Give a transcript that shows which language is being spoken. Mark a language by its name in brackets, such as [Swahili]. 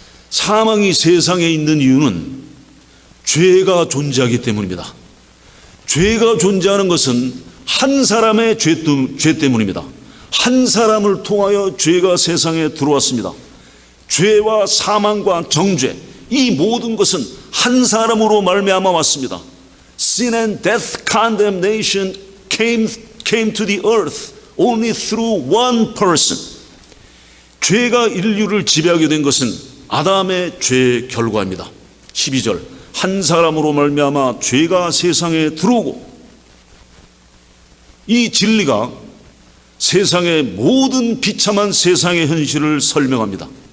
[Korean] 사망이 세상에 있는 이유는 죄가 존재하기 때문입니다. 죄가 존재하는 것은 한 사람의 죄 때문입니다. 한 사람을 통하여 죄가 세상에 들어왔습니다. 죄와 사망과 정죄, 이 모든 것은 한 사람으로 말미암아 왔습니다. [English] Sin and death condemnation came to the earth only through one person. [Korean] 죄가 인류를 지배하게 된 것은 아담의 죄의 결과입니다. 12절, 한 사람으로 말미암아 죄가 세상에 들어오고, 이 진리가 세상의 모든 비참한 세상의 현실을 설명합니다.